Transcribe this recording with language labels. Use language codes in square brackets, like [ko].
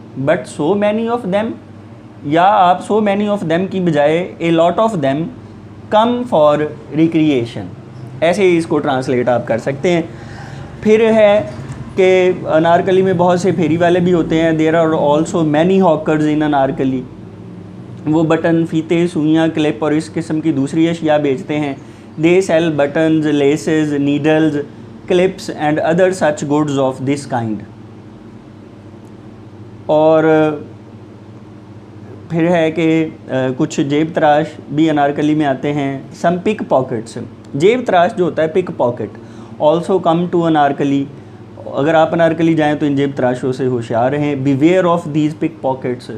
[en] but so many of them, [ur] یا آپ [en] so many of them [ur] کی بجائے [en] a lot of them come for recreation, [ur] ایسے ہی اس کو ٹرانسلیٹ آپ کر سکتے ہیں. پھر ہے کہ انارکلی میں بہت سے پھیری والے بھی ہوتے ہیں. [en] There are also many hawkers in Anarkali. [ur] وہ بٹن, فیتے, سوئیاں, کلپ اور اس قسم کی دوسری اشیاء بیچتے ہیں. [en] They sell buttons, laces, needles, clips and other such goods of this kind. [ur] اور پھر ہے کہ کچھ جیب تراش بھی انارکلی میں آتے ہیں. [en] Some pickpockets. [ur] جیب تراش جو ہوتا ہے, [en] Pickpocket, also come to Anarkali. [ur] اگر آپ انارکلی جائیں تو ان جیب تراشوں سے ہوشیار رہیں. [en] Beware of these pick pockets.